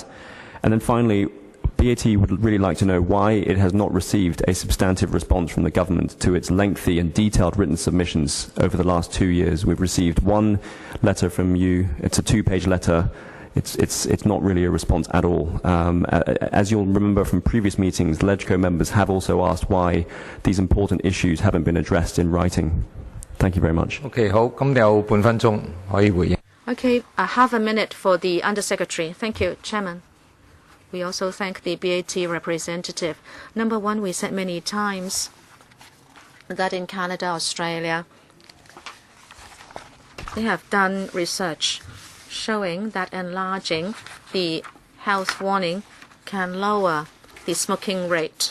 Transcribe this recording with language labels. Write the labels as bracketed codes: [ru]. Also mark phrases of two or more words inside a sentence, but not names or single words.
[en] And then finally, BAT would really like to know why it has not received a substantive response from the government to its lengthy and detailed written submissions over the last 2 years. We've received 1 letter from you. It's a 2-page letter. It's not really a response at all. As you'll remember from previous meetings, LegCo members have also asked why these important issues haven't been addressed in writing. Thank you very much. [yue] OK， 好，咁有半分鐘可以回應。 [en] Okay, half a minute for the Undersecretary. Thank you, Chairman. We also thank the BAT representative. Number one, we said many times that in Canada, Australia, they have done research showing that enlarging the health warning can lower the smoking rate.